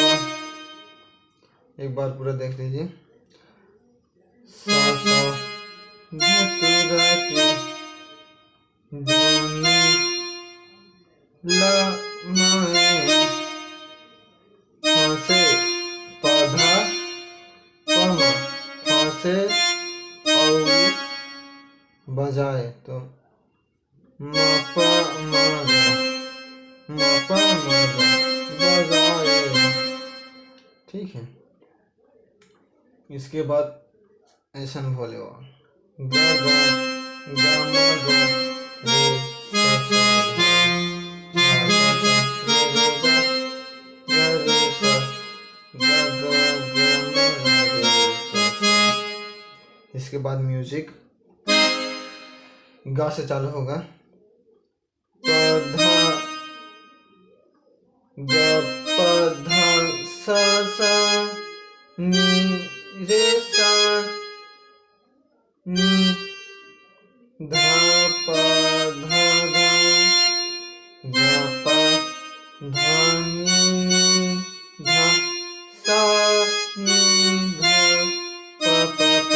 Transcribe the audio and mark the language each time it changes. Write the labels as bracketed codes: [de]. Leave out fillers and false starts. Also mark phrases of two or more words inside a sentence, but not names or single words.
[hi] एक बार पूरा देख लीजिए। सा सा धतूरा के धुनी लमाए फांसे पधा पमा फांसे और बजाए। तो मपा मगा मपा मगा बजाए। ठीक है, इसके बाद ऐसा भोले गा गा गा मा गा रे सा सा धा धा सा सा रे रे गा गा रे सा गा गा गा मा गा रे सा सा। इसके बाद म्यूजिक गा से चालू होगा। पधा गा पधा सा सा नी रे सा नी धा पा धा धा गा पा धा नी धा सा नी धा पा पा पा।